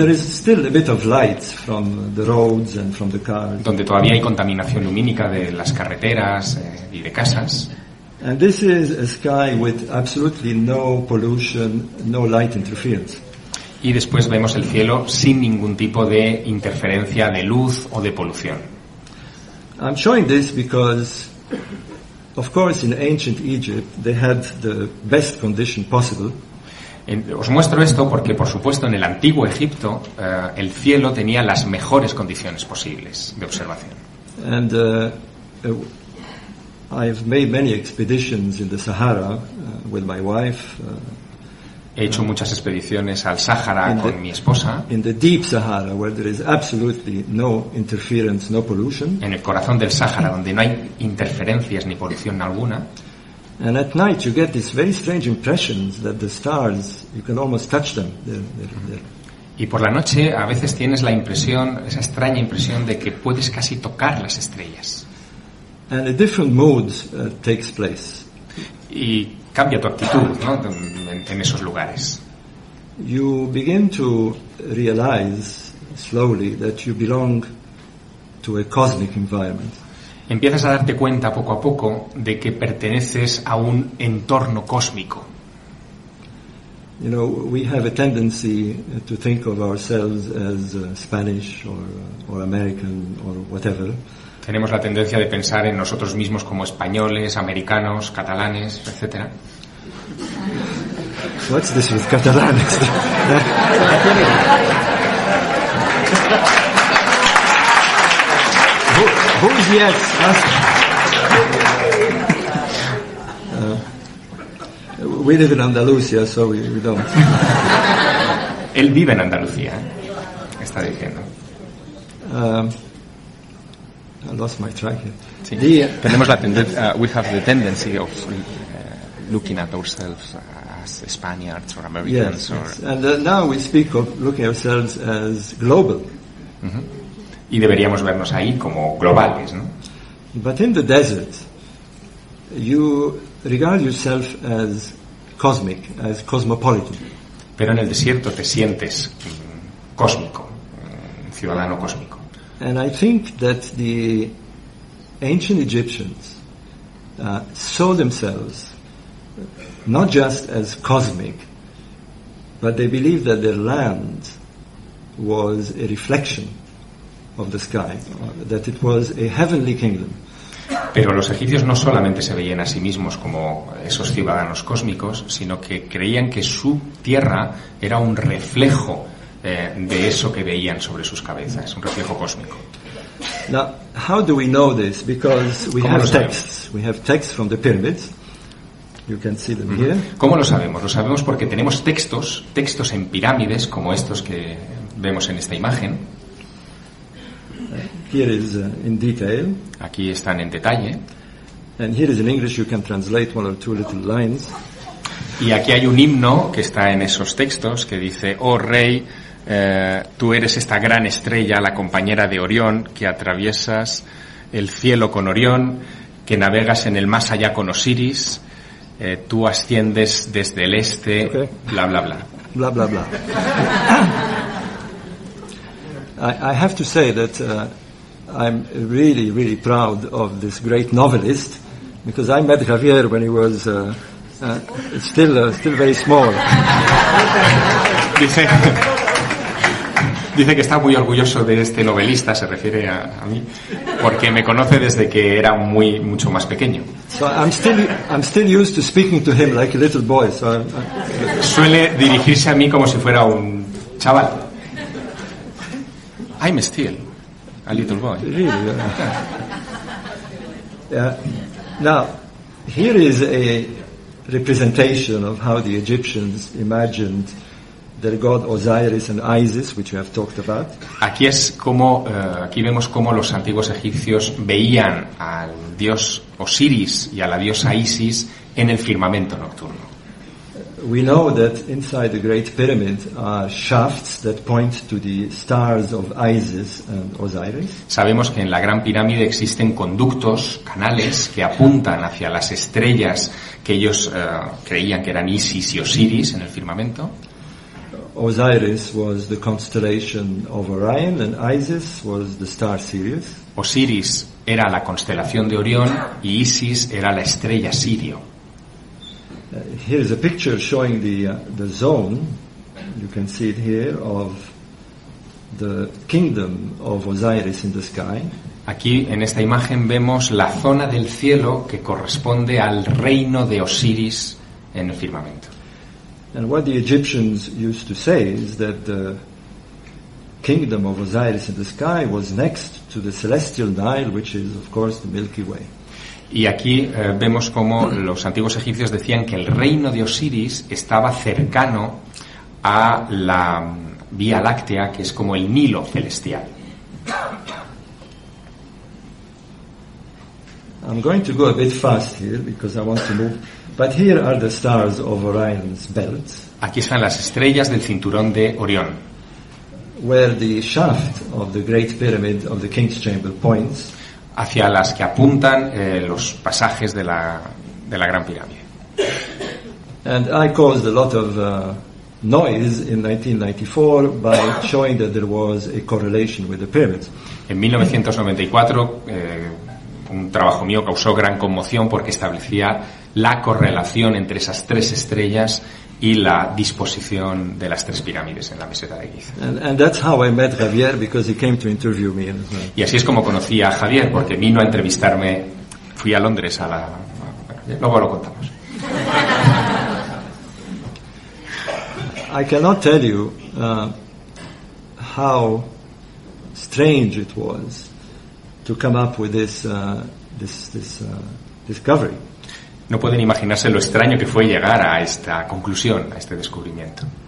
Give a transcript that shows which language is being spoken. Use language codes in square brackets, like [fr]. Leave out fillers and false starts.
[en] There is still a bit of light from the roads and from the cars. [es] Donde todavía hay contaminación lumínica de las carreteras y de casas. [en] And this is a sky with absolutely no pollution, no light interference. [es] Y después vemos el cielo sin ningún tipo de interferencia de luz o de polución. [en] I'm showing this because, of course, in ancient Egypt they had the best condition possible. [es] Os muestro esto porque, por supuesto, en el antiguo Egipto el cielo tenía las mejores condiciones posibles de observación. [en] And I've made many expeditions in the Sahara with my wife. [es] He hecho muchas expediciones al Sahara con mi esposa. [en] In the deep Sahara, where there is absolutely no interference, no pollution. [es] En el corazón del Sahara, donde no hay interferencias ni polución alguna. [en] And at night you get these very strange impressions that the stars, you can almost touch them. [es] Y por la noche a veces tienes la impresión, esa extraña impresión de que puedes casi tocar las estrellas. [en] And a different mood takes place. [es] Y cambia tu actitud, ¿no? En esos lugares. [en] You begin to realize slowly that you belong to a cosmic environment. [es] Empiezas a darte cuenta poco a poco de que perteneces a un entorno cósmico. [en] You know, we have a tendency to think of ourselves as Spanish or American or whatever. [es] Tenemos la tendencia de pensar en nosotros mismos como españoles, americanos, catalanes, etc. [en] What's this with catalanes? Who's yes? We live in Andalusia, so we don't. [es] Él vive en Andalucía, está diciendo. [en] I lost my track here. [es] Sí. Tenemos la tendencia, [en] we have the tendency of looking at ourselves as Spaniards or Americans. Yes, yes. And now we speak of looking at ourselves as global. Mm-hmm. [es] Y deberíamos vernos ahí como globales, ¿no? [en] But in the desert, you regard yourself as cosmic, as cosmopolitan. [es] Pero en el desierto te sientes cósmico, ciudadano cósmico. [en] And I think that the ancient Egyptians saw themselves not just as cosmic, but they believed that their land was a reflection of the sky, that it was a heavenly kingdom. [es] Pero los egipcios no solamente se veían a sí mismos como esos ciudadanos cósmicos, sino que creían que su tierra era un reflejo de eso que veían sobre sus cabezas, un reflejo cósmico. [en] Now, how do we know this? Because we have texts. We have texts from the pyramids. You can see them here. [es] ¿Cómo lo sabemos? Lo sabemos porque tenemos textos en pirámides como estos que vemos en esta imagen. [en] Here is in detail. [es] Aquí están en detalle. [en] And here is in English. You can translate one or two little lines. [es] Y aquí hay un himno que está en esos textos que dice: Oh rey, tú eres esta gran estrella, la compañera de Orión, que atraviesas el cielo con Orión, que navegas en el más allá con Osiris, tú asciendes desde el este. [en] Okay. Bla bla bla. Bla bla bla. I have to say that I'm really, really proud of this great novelist, because I met Javier when he was still very small. [es] Dice, Dice que está muy orgulloso de este novelista, se refiere a mí, porque me conoce desde que era muy mucho más pequeño. [en] So I'm still used to speaking to him like a little boy. So [es] suele dirigirse a mí como si fuera un chaval. [en] I'm still a little boy. Really, yeah. Now here is a representation of how the Egyptians imagined their god Osiris and Isis, which we have talked about. [es] Aquí es como aquí vemos cómo los antiguos egipcios veían al dios Osiris y a la diosa Isis en el firmamento nocturno. [en] We know that inside the Great Pyramid are shafts that point to the stars of Isis and Osiris. [es] Sabemos que en la Gran Pirámide existen conductos, canales que apuntan hacia las estrellas que ellos creían que eran Isis y Osiris en el firmamento. [en] Osiris was the constellation of Orion and Isis was the star Sirius. [es] Osiris era la constelación de Orión y Isis era la estrella Sirio. [en] Here is a picture showing the zone, you can see it here, of the kingdom of Osiris in the sky. [es] Aquí en esta imagen vemos la zona del cielo que corresponde al reino de Osiris en el firmamento. [en] And what the Egyptians used to say is that the kingdom of Osiris in the sky was next to the celestial Nile, which is of course the Milky Way. [es] Y aquí vemos cómo los antiguos egipcios decían que el reino de Osiris estaba cercano a la Vía Láctea, que es como el Nilo celestial. [en] I'm going to go a bit fast here because I want to move. But here are the stars of Orion's belt. [es] Aquí están las estrellas del cinturón de Orión. [en] Where the shaft of the Great Pyramid of the King's Chamber points. [es] Hacia las que apuntan los pasajes de la Gran Pirámide. [en] And I caused a lot of noise in 1994 by showing that there was a correlation with the pyramids. [es] En 1994 un trabajo mío causó gran conmoción porque establecía la correlación entre esas tres estrellas y la disposición de las tres pirámides en la meseta de Giza. [en] And that's how I met Javier, because he came to interview me. [es] Y así es como conocí a Javier, porque vino a entrevistarme. Fui a Londres a la. Luego lo contamos. [en] I cannot tell you how strange it was to come up with this discovery. [es] No pueden imaginarse lo extraño que fue llegar a esta conclusión, a este descubrimiento.